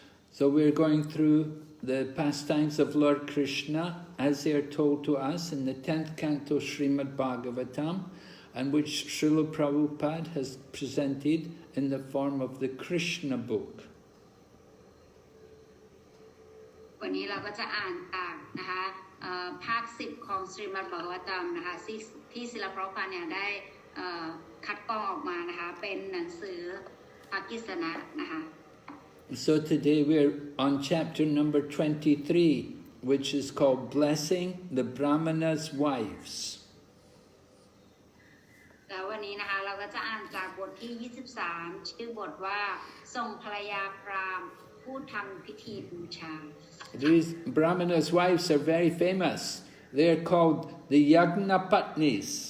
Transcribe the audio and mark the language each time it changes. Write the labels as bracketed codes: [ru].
[en] So we're going through the pastimes of Lord Krishna as they are told to us in the 10th canto Srimad Bhagavatam, and which Srila Prabhupada has presented in the form of the Krishna book. [th] วันนี้เราก็จะอ่านจากนะคะภาค10ของ Srimad Bhagavatam นะคะที่ศิลปพาเนี่ยได้คัดกรองออกมานะคะเป็นหนังสือภาคกิษณะนะคะ [en] So today we're on chapter number 23, which is called Blessing the Brāhmaṇas' Wives. [th] แล้ววันนี้นะคะเราก็จะอ่านจากบทที่23ชื่อบทว่าทรงภรรยาพราหมณ์ผู้ทำพิธีบูชา [en] These Brāhmaṇas' wives are very famous. They are called the Yagnapatnis.